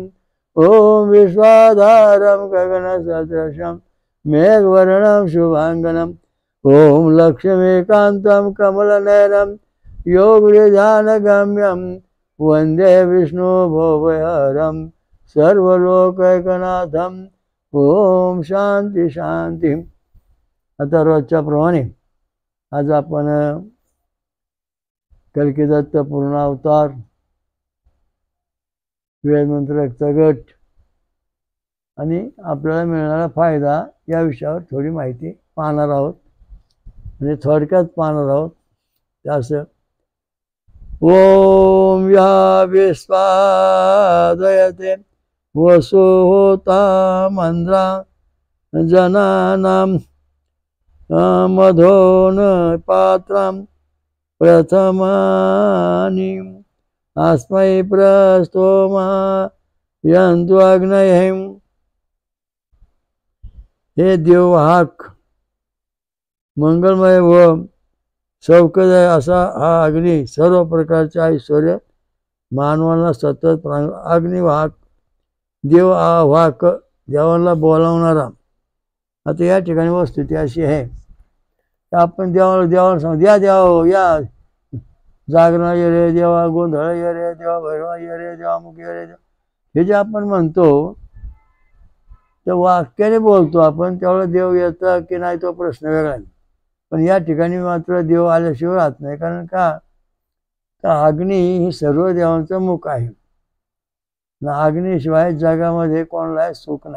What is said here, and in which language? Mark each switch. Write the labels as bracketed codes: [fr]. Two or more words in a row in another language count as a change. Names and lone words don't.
[sa] ओम विश्वाधारं गगनसदृशं मेघवर्णं शुभांगनं. ओम लक्ष्मीकान्तं कमलनयनं योगनिधानगम्यं वंदे विष्णु भवभयहरं सर्वलोकैकनाथं. ओम शांती शांती. [mr] आता रोजच्या प्रमाणे आज आपण कल्किदत्त पूर्णावतार वेदमंत्र रक्तगट आणि आपल्याला मिळणारा फायदा या विषयावर थोडी माहिती पाहणार आहोत. म्हणजे थोडक्यात पाहणार आहोत. [sa] त्यास ओम या विश्वादयते वसु होता मंद्रा जनानां मधोन पात्रं प्रथमानि अस्मै प्रस्तोमा यंतु अग्नयेम. [mr] हे देववाहक मंगलमय व सौख्यदाय असा हा अग्नी सर्व प्रकारचे ऐश्वर्य मानवाला सतत अग्निवाहक देववाहक देवाला बोलावणारा. आता या ठिकाणी वस्तुस्थिती अशी आहे की आपण देवाला सांगू द्या देवा या जागरण ये रे देवा, गोंधळ ये रे देवा, भैरवा ये रे देवा, मुख ये रे देवा, हे जे आपण म्हणतो त्या वाक्याने बोलतो आपण, त्यावेळेला देव येतं की नाही तो प्रश्न वेगळा आहे. पण या ठिकाणी मात्र देव आल्याशिवाय राहत नाही. कारण का तर अग्नी ही सर्व देवांचं मुख आहे. अग्नीशिवाय जगामध्ये कोणालाही सुख नाही.